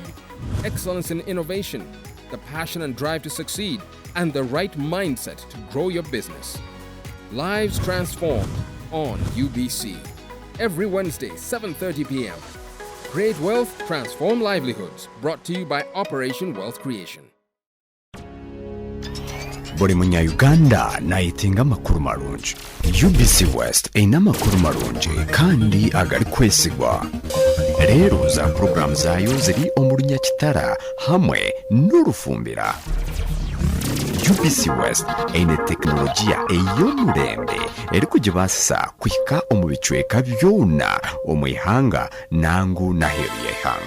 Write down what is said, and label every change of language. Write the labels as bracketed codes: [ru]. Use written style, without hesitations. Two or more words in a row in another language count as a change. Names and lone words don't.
[en] Excellence in innovation, the passion and drive to succeed, and the right mindset to grow your business. Lives transformed on UBC. Every Wednesday, 7:30 p.m. Create wealth, transform livelihoods. Brought to you by Operation Wealth Creation. [nyo] buli munya-uganda nayitinga amakuru marungi. UBC West eyina amakuru marungi kandi agali kwesigwa. Leero za puroguramu zaayo ziri omulunya kitara hamwe n'orufumbira. UBC West eyina tekinologiya ey'omulembe eri kugibaasisa kuhika omu bicweka byona omw'ihanga nangu n'aheeru y'eihanga.